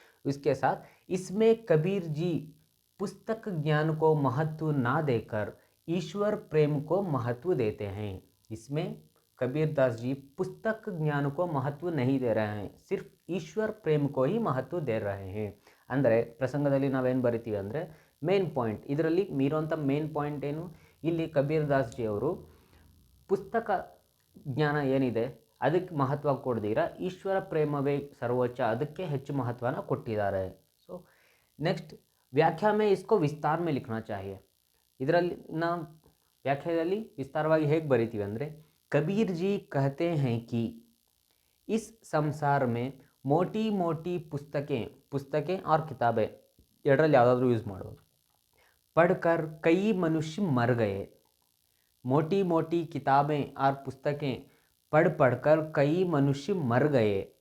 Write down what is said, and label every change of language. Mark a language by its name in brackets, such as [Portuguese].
[Hindi] उसके साथ इसमें कबीर जी पुस्तक ज्ञान को महत्व ना देकर ईश्वर प्रेम को महत्व देते हैं. इसमें कबीरदास जी पुस्तक ज्ञान को महत्व नहीं दे रहे हैं, सिर्फ ईश्वर प्रेम को ही महत्व दे रहे हैं. [Kannada] ಅಂದರೆ ಪ್ರಸಂಗದಲ್ಲಿ ನಾವೇನು ಬರಿತೀವಿ ಅಂದರೆ ಮೇನ್ ಪಾಯಿಂಟ್, ಇದರಲ್ಲಿ ಮೀರುವಂಥ ಮೇನ್ ಪಾಯಿಂಟ್ ಏನು, ಇಲ್ಲಿ ಕಬೀರದಾಸ್ ಜಿ ಅವರು ಪುಸ್ತಕ ಜ್ಞಾನ ಏನಿದೆ ಅದಕ್ಕೆ ಮಹತ್ವ ಕೊಡ್ದಿರ ಈಶ್ವರ ಪ್ರೇಮವೇ ಸರ್ವೋಚ್ಚ, ಅದಕ್ಕೆ ಹೆಚ್ಚು ಮಹತ್ವನ ಕೊಟ್ಟಿದ್ದಾರೆ. [Hindi] ಸೊ ನೆಕ್ಸ್ಟ್ ವ್ಯಾಖ್ಯಾ ಮೇ ಇಸ್ಕೋ ವಿಸ್ತಾರ ಮೇ ಲಿಖನಾ ಚಾಹಿಯೆ. [Kannada] ಇದರಲ್ಲಿ ನಾವು ವ್ಯಾಖ್ಯಾದಲ್ಲಿ ವಿಸ್ತಾರವಾಗಿ ಹೇಗೆ ಬರಿತೀವಿ ಅಂದರೆ, [Hindi] ಕಬೀರ್ ಜಿ ಕಹತೆ ಹೈ ಕಿ इस संसार में मोटी मोटी पुस्तकें और किताबें [Kannada] ಎರಡರಲ್ಲಿ ಯಾವುದಾದ್ರೂ ಯೂಸ್ ಮಾಡ್ಬೋದು. [Hindi] पढ़कर कई मनुष्य मर गए. मोटी मोटी किताबें और पुस्तकें पढ़ पढ़कर कई मनुष्य मर गए.